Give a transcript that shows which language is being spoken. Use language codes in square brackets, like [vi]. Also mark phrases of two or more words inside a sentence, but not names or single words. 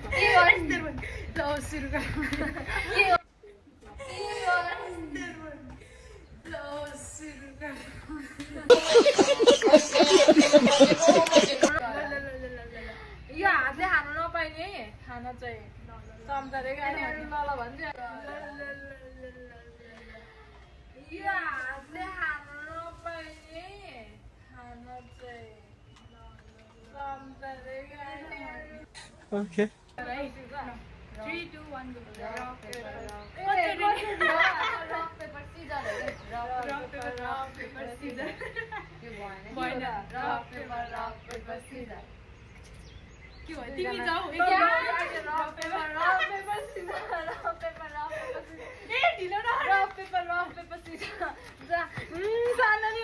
[ne] यो हातले खानु नपाइने खाना चाहिँ चम्चाले ल भन्छ यो हातले खानु नपाइने खाना चाहिँ चम्चाले ओके 3, 2, 1 [en] go rock paper scissors [ne] के भयो तिमी जाऊ ए ढिलो न [en] rock paper scissor [ne] जा साननी